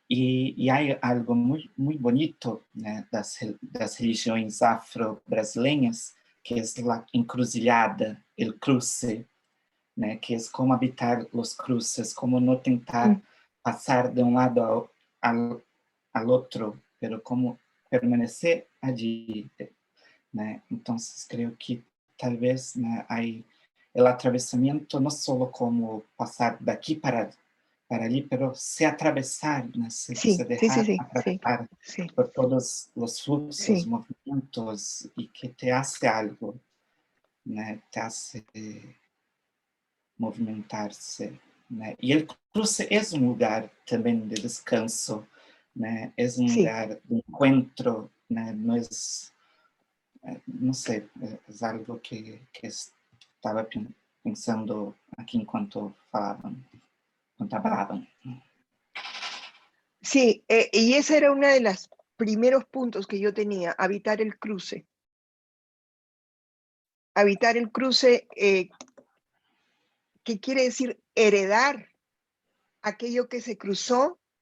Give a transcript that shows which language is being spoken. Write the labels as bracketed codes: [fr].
[pt] E há algo muito bonito, né, das religiões afro-brasileiras, que é a encruzilhada, [es] el cruce, [pt] né, que é como habitar os cruces, como não tentar passar de um lado ao outro, [es] pero [pt] como permanecer [es] allí, [pt] né? Então, creio que talvez, né, [es] hay el atravesamiento no solo como pasar de aquí para allí, pero se atravesar, ¿no? Se dejar atravesar por todos los fluxos, movimientos, y que te hace algo, ¿no? Te hace movimentarse, ¿no? Y el cruce es un lugar también de descanso, ¿no? Es un lugar de encuentro, ¿no? No es... [pt] não sei, é algo que estava pensando aqui enquanto falavam, enquanto hablavam. [es] Sí, y ese era uno de los primeros puntos que yo tenía, habitar el cruce. Habitar el cruce, que quiere decir heredar aquello que se cruzó